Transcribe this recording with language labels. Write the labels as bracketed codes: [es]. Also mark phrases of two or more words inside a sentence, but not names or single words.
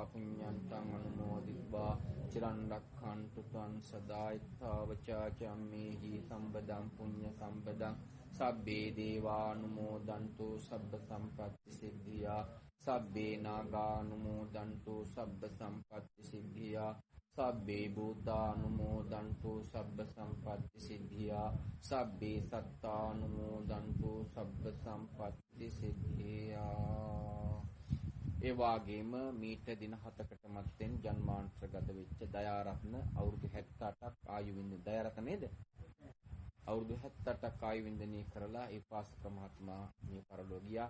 [pi] පුඤ්ඤන්තං අනුමෝදිත්වා චිරන් රක්ඛන්තු ත්වං සදායිත්තාවචා චම්මේහි සම්බදං පුඤ්ඤ සම්පදං සබ්බේ දේවානුමෝදන්තු සබ්බ සම්පත්ති සිද්ධියා සබ්බේ නාගානුමෝදන්තු සබ්බ සම්පත්ති සිද්ධියා සබ්බේ භූතානුමෝදන්තු සබ්බ සම්පත්ති සිද්ධියා සබ්බේ සත්තානුමෝදන්තු සබ්බ සම්පත්ති සිද්ධියා. [si] ඒ වගේම මීට දින 7කට මත්තෙන් ජන්මාන්තරගත වෙච්ච දයාරත්න අවුරුදු 78ක් ආයු වින්දන දයාරත්න නේද? අවුරුදු 78ක් ආයු වින්දනය කරලා ඒ පාසක මහත්මයා මේ පරලෝ ගියා.